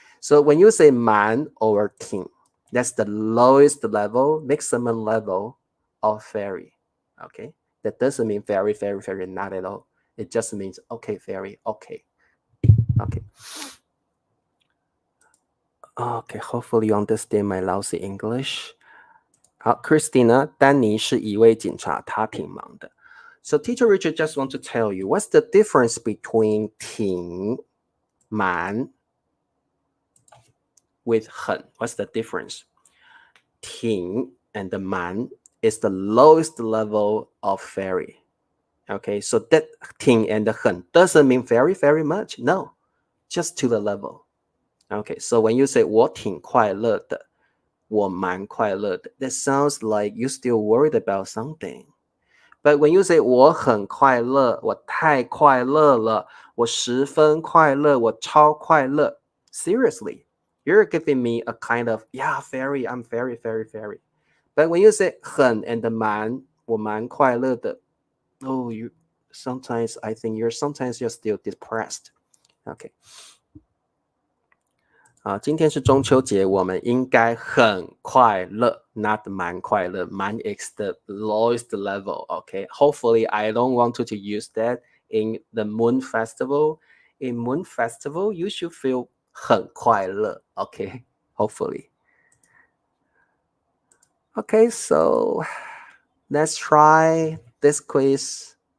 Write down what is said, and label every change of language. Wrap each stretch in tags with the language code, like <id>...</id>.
<en>So when you say 蛮 or 挺, that's the lowest level, maximum level of very. Okay? That doesn't mean very, very, very, not at all. It just means okay, very, okay. Okay. Okay, hopefully you understand my lousy English.</en> <zh>好 Christina, 丹尼是一位警察，他挺忙的。</zh> <en>So Teacher Richard just want to tell you, what's the difference between 挺, 蛮 with 很? What's the difference? 挺 and the 蛮 is the lowest level of very. Okay, so that 挺 and the 很 doesn't mean very, very much. No, just to the level. Okay, so when you say</en> <zh>我挺快乐的, 我蛮快乐的.</zh> <en>That sounds like you still worried about something. But when you say</en> <zh>我很快乐, 我太快乐了, 我十分快乐, 我超快乐,</zh> <en>seriously, you're giving me a kind of, yeah, I'm very, very, very. But when you say 很 and 蛮,</en> <zh>我蛮快乐的,</zh> <en>oh, sometimes I think sometimes you're still depressed. Okay.</en> <zh>今天是中秋节，我们应该很快乐 not 蛮快乐，蛮 is the lowest level, okay?</zh> <en>Hopefully, I don't want to use that in the Moon Festival. In Moon Festival, you should feel</en> <zh>很快乐,</zh> <en>okay? Hopefully. Okay, so let's try this quiz.</en>